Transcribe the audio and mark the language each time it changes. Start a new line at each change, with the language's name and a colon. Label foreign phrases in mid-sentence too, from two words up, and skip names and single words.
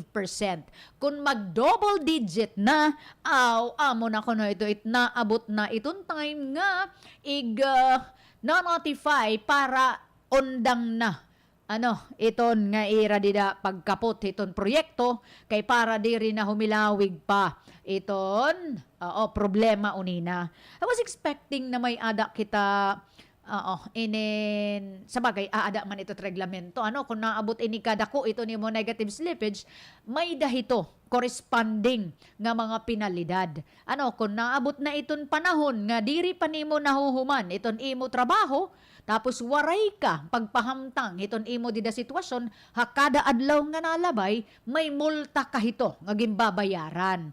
Waray: Kung mag-
English: double digit
Waray: na, amo na kuno ito, naabot na iton time nga na-notify para ondang na iton nga ira dida pagkapot iton proyekto kay para di rin na humilawig pa iton problema unina.
English: I was expecting
Waray: na may ada kita sabagay aada man ito reglamento kung naabot ini kadako ito ni mo
English: negative slippage,
Waray: may dahito corresponding nga mga penalidad. Kung naabot na iton panahon nga diri pa nimo nahuhuman iton imo trabaho, tapos waray ka pagpahamtang iton imo dida sitwasyon, hakada adlaw nga nalabay, may multa kahito nga gimbabayaran.